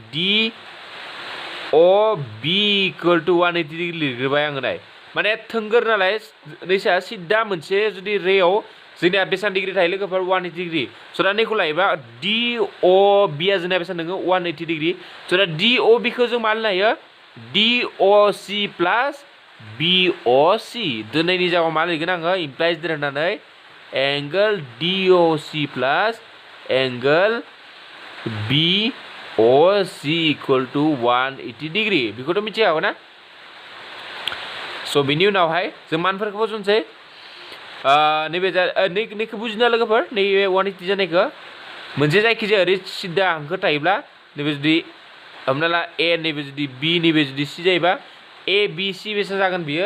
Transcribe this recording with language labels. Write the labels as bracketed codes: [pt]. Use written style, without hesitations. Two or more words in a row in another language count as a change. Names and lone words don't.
[en] DOB equal to 180 degree [brx] लिरग्रोबाय आङो नाय माने थोंगोर नालाय नैसा सिदा मोनसे जुदि रेयाव जोंनिया बेसेबां डिग्री थायो लोगोफोर 180 डिग्री स' दा नैखौ लायोबा DOB आ जोंना बेसेबां दङ 180 डिग्री स' दा DOB खौ जों मा लिरनो हायो DOC + BOC दोनैनि जायगायाव मा लिरगोन आङो इमप्लाइज दोननानै [en] angle DOC + angle BOC equal to 180 degree [brx] बेखौथ' मिथिखागौ ना स' बिनि उनावहाय जों मानफोरखौबो जुनसै नैबे नैखौ बुजिना लोगोफोर नैबे 180 जानायखौ मोनसे जायखिजाया ओरै सिदा हांखो थायोब्ला नैबे जुदि हमना ला A नैबे जुदि B नैबे जुदि C जायोबा ABC बेसेबां जागोन बियो